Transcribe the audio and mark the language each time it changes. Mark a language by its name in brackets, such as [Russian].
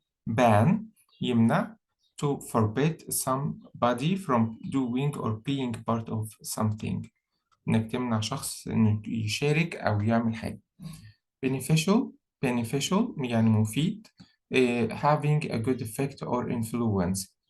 [English] ban يمنع to forbid somebody from doing or being part of something. [Arabic] إنك تمنع شخص إنه يشارك أو يعمل حاجة. beneficial يعني مفيد. [English] having a good effect or influence.